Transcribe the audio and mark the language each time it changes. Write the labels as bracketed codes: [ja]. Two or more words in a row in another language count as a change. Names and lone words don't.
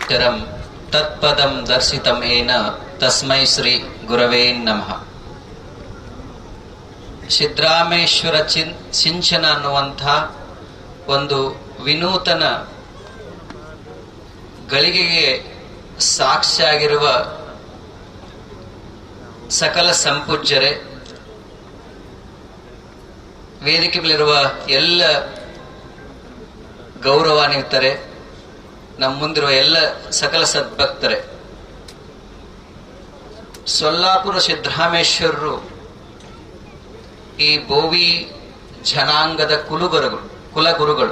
[sa] ಅಕ್ಷರಂ ತತ್ಪದಂ ದರ್ಶಿತಂ ಏನ ತಸ್ಮೈ ಶ್ರೀ ಗುರವೇ ನಮಃ. [kn] ಸಿದ್ದರಾಮೇಶ್ವರ ಸಿಂಚನ ಅನ್ನುವಂಥ ಒಂದು ವಿನೂತನ ಗಳಿಗೆಗೆ ಸಾಕ್ಷಿಯಾಗಿರುವ ಸಕಲ ಸಂಪೂಜ್ಯರೇ, ವೇದಿಕೆ ಮೇಲಿರುವ ಎಲ್ಲ ಗೌರವಾನ್ವಿತರೆ, ನಮ್ಮ ಮುಂದಿರುವ ಎಲ್ಲ ಸಕಲ ಸದ್ಭಕ್ತರೆ, ಸೊಲ್ಲಾಪುರ ಸಿದ್ದರಾಮೇಶ್ವರರು ಈ ಬೋವಿ ಜನಾಂಗದ ಕುಲಗುರುಗಳು.